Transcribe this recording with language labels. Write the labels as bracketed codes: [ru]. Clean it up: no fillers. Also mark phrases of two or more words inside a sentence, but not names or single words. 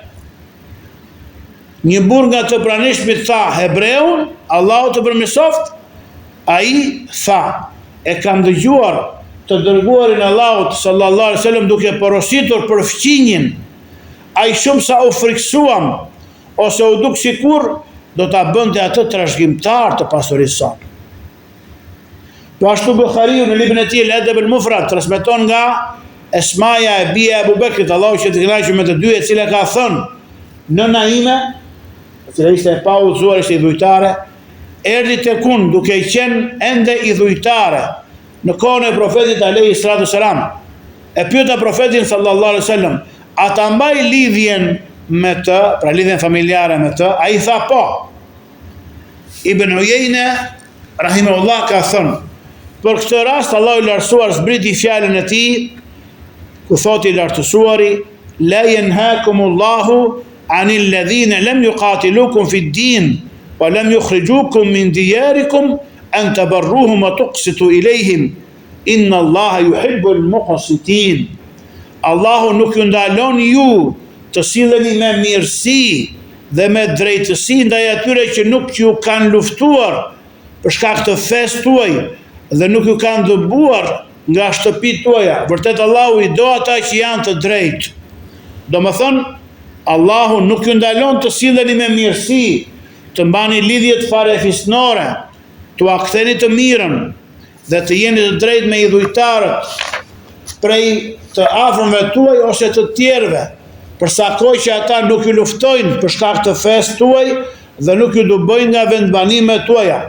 [sq] Një burr nga të pranishmit tha, hebreun, Allahu të përmirësoft, ai tha, e kam dëgjuar të dërguarin Allahut [ar] صلى الله عليه وسلم [sq] duke porositur për fqinjin, ai shumë sa u friksuam, ose u duk sikur do ta bënte atë trashëgimtar të pasurisë sonë. Po ashtu Bukhariu në librin e tij El-Adab al-Mufrad transmeton nga Esmaja e bia e Abu Bekrit, Allahu që të kënaqë me të dy, e cila ka thënë, nëna ime, e cila ishte e pa udhëzuar, ishte i dhujtare, erdhi tek unë duke qenë ende i dhujtare në kohën e profetit [ar] عليه الصلاة والسلام. [sq] E pyeta profetin [ar] صلى الله عليه وسلم, [sq] a ta mbaj lidhjen me të, pra lidhjen familjare me të? Ai tha po. Ibn Uyeyne rahimahullah ka thënë, për këtë rast Allahu i lartësuar zbriti fjalën e tij, ku thotë i lartësuari, [ar] لا ينهاكم الله عن الذين لم يقاتلوكم في الدين ولم يخرجوكم من دياركم أن تبروهم وتقسطوا إليهم إن الله يحب المقسطين. [sq] Allahu nuk ju ndalon ju të silleni me mirësi dhe me drejtësi ndaj atyre që nuk ju kanë luftuar për shkak të fesë tuaj dhe nuk ju kanë dëbuar nga shtëpitë tuaja. Vërtet Allahu i do ata që janë të drejtë. Domethënë, Allahu nuk ju ndalon të silleni me mirësi, të mbani lidhjet farefisnore, të aktheni të mirën dhe të jeni të drejtë me idhujtarët prej të afërmve tuaj ose të tjerëve, përsa kohë që ata nuk ju luftojnë për shkak të fesë tuaj dhe nuk ju dëbojnë nga vendbanimet tuaja.